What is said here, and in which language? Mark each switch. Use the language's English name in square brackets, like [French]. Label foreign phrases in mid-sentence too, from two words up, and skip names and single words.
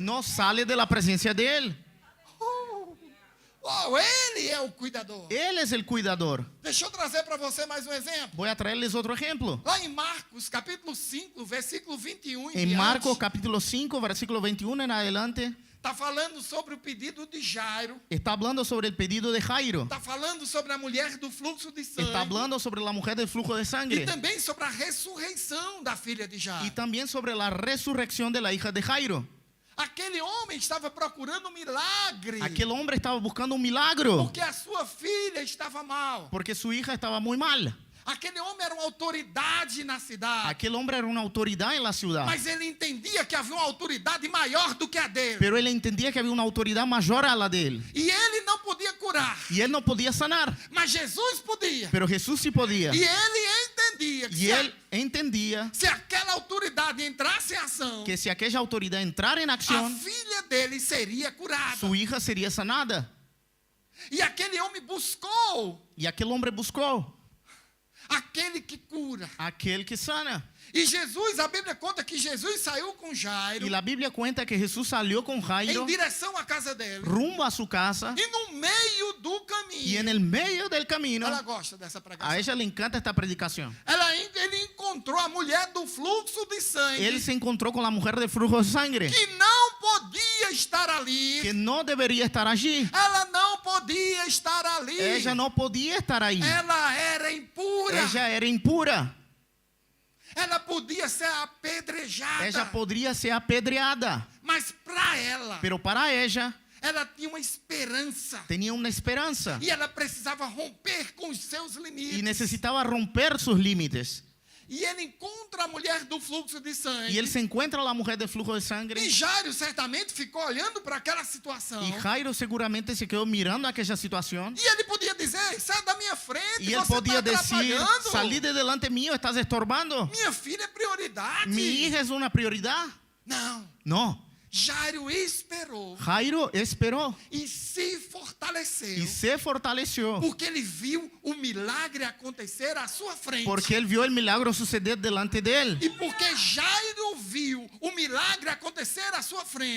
[Spanish] no sale de la presencia de Él. [Portuguese] Oh, ele é o cuidador. [Spanish] Él es el cuidador. [Portuguese] Deixa eu trazer para você mais um exemplo. [Spanish] Voy a traerles otro ejemplo. [Portuguese] Lá em Marcos, capítulo 5, versículo 21 [Spanish] En Marcos capítulo 5, versículo 21 en adelante, [Portuguese] está falando sobre o pedido de Jairo, [Spanish] está hablando sobre el pedido de Jairo. [Portuguese] está falando sobre a mulher do fluxo de sangue, [Spanish] Está hablando sobre la mujer del flujo de [Portuguese] e [Spanish] sangre. [Portuguese] também sobre a ressurreição da filha de [Spanish] Y Jairo. también sobre la resurrección de la hija de Jairo. [Portuguese] Aquele homem estava procurando um milagre, [Spanish] Aquel hombre estaba buscando un milagro [Portuguese] porque a sua filha estava mal. [Spanish] porque su hija estaba muy mal. [Portuguese] Aquele homem era uma autoridade na cidade, [Spanish] Aquel hombre era una autoridad en la ciudad, [Portuguese] mas ele entendia que havia uma autoridade maior do que a dele. [Spanish] pero él entendía que había una autoridad mayor a la de él. [Portuguese] E ele não podia curar, [Spanish] Y él no podía sanar, [Portuguese] mas Jesus podia. [Spanish] pero Jesús sí podía. [Portuguese] E ele entendia que [Spanish] Y él entendía [Portuguese] se aquela autoridade entrasse em ação, [Spanish] que si aquella autoridad entrara en [Portuguese] a [Spanish] acción, [Portuguese] filha dele seria curada. [Spanish] su hija sería sanada. [Portuguese] E aquele homem buscou [Spanish] Y aquel hombre buscó [Portuguese] aquele que cura. [Spanish] aquel que sana. [Portuguese] E Jesus, a Bíblia conta que Jesus saiu com Jairo [Spanish] Y la Biblia cuenta que Jesús salió con [Portuguese] em [Spanish] Jairo [Portuguese] direção à casa dele. [Spanish] rumbo a su casa [Portuguese] E no meio do [Spanish] y [Portuguese] caminho, [Spanish] en el medio del camino, [Portuguese] ela gosta dessa a pregação. [Spanish] ella le encanta esta predicación. [Portuguese] Ele encontrou a mulher do fluxo de sangue [Spanish] Él se encontró con la mujer de flujo de sangre, [Portuguese] que não podia estar ali. [Spanish] que no debería estar allí. [Portuguese] Ela não podia estar ali. [Spanish] Ella no podía estar ahí. [Portuguese] Ela era impura. [Spanish] Ella era impura. [Portuguese] Ela podia ser apedrejada. [Spanish] Ella podría ser apedreada. [Portuguese] Mas para ela, [Spanish] Pero para ella [Portuguese] ela tinha uma esperança. [Spanish] tenía una esperanza [Portuguese] E ela precisava romper com os seus limites. [Spanish] y necesitaba romper sus límites. [Portuguese] E ele encontra a mulher do fluxo de sangue. [Spanish] Y él se encuentra a la mujer de flujo de [Portuguese] E [Spanish] sangre. [Portuguese] Jairo certamente ficou olhando para aquela situação. [Spanish] Y Jairo seguramente se quedó mirando aquella situación. [Portuguese] E ele podia dizer, sai da minha frente, [Spanish] Y él [Portuguese] você [Spanish] podía [Portuguese] está [Spanish] decir, [Portuguese] atrapalhando. [Spanish] salí de delante mío, estás estorbando. [Portuguese] Minha filha é prioridade. [Spanish] Mi hija es una prioridad. [Portuguese] Não. [Spanish] No, [Portuguese] Jairo esperou [Spanish] Jairo esperó [Portuguese] e se fortaleceu. [Spanish] y se fortaleció [Portuguese] Porque ele viu o milagre acontecer à sua frente. [Spanish] porque él vio el milagro suceder delante de él. [Portuguese] E porque Jairo viu o milagre acontecer à sua frente.